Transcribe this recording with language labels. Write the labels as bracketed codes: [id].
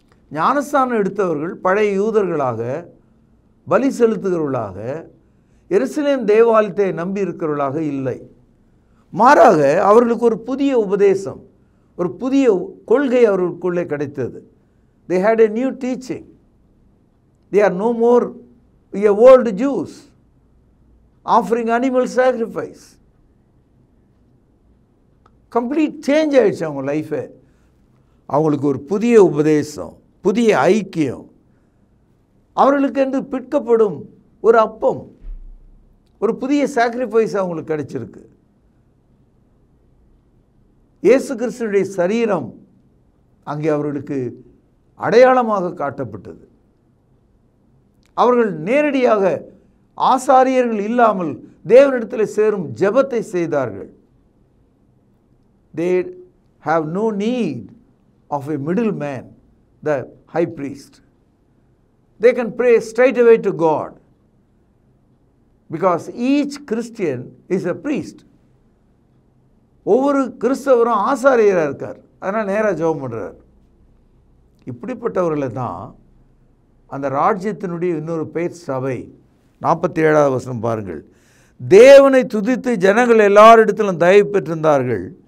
[ta] ஞானஸ்தானம் எடுத்தவர்கள் பழைய யூதர்களாக, பலி செலுத்துகிறவர்களாக, எருசலேம் தேவாலயத்தை நம்பி இருக்கிறவர்களாக இல்லை. மாறாக அவர்களுக்கு ஒரு புதிய உபதேசம், ஒரு புதிய கொள்கை அவர்களுக்குள்ளே கிடைத்தது. [en] They had a new teaching. They are no more a old Jews offering animal sacrifice. Complete change [ta] ஆயிடுச்சு அவங்க லைஃபே. அவங்களுக்கு ஒரு புதிய உபதேசம், புதிய ஐக்கியம், அவர்களுக்கு என்று பிற்கப்படும் ஒரு அப்பம், ஒரு புதிய சாக்ரிஃபைஸ் அவங்களுக்கு கிடைச்சிருக்கு. இயேசு கிறிஸ்துவினுடைய சரீரம் அங்கே அவர்களுக்கு அடையாளமாக காட்டப்பட்டது. அவர்கள் நேரடியாக ஆசாரியர்கள் இல்லாமல் தேவனிடத்தில் சேரும் ஜெபத்தை செய்தார்கள். [en] They have no need of a middleman, the high priest. They can pray straight away to God because each Christian is a priest. [ta] ஒவ்வொரு கிறிஸ்தவரும் ஆசாரியராக இருக்கார், அதனால் நேராக ஜெபம் பண்ணுறார். இப்படிப்பட்டவர்களை தான் அந்த ராஜ்யத்தினுடைய இன்னொரு பெயர் சபை. 47வது வசனம் பாருங்கள். தேவனை துதித்து ஜனங்கள் எல்லாரிடத்திலும் தயவு பெற்றிருந்தார்கள்.